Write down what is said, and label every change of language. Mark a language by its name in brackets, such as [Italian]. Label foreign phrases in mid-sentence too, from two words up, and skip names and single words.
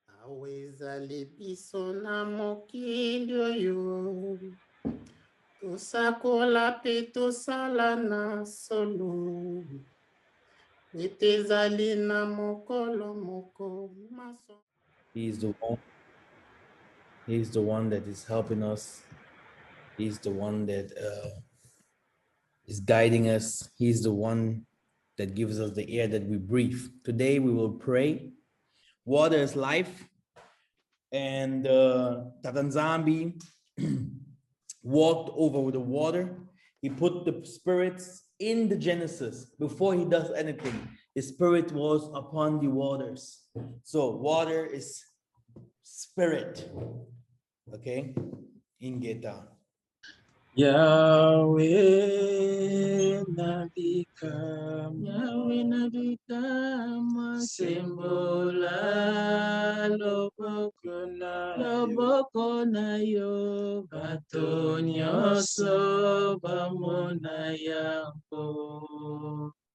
[Lingala] Awezali biso na mokili oyo tosakola pe tosala na solo ete ezali na mokolo moko maso. [English] He is the one. He is the one that is helping us. He's the one that is guiding us. He's the one that gives us the air that we breathe. Today we will pray. Water is life. And Yah Nzambe walked over the water. He put the spirits in the Genesis. Before he does anything, the spirit was upon the waters. So water is spirit. Okay? In Geta. [Lingala] Yahweh nabikam, Yahweh nabikam, sembola loboko na yo, bato nyonso bamona yango.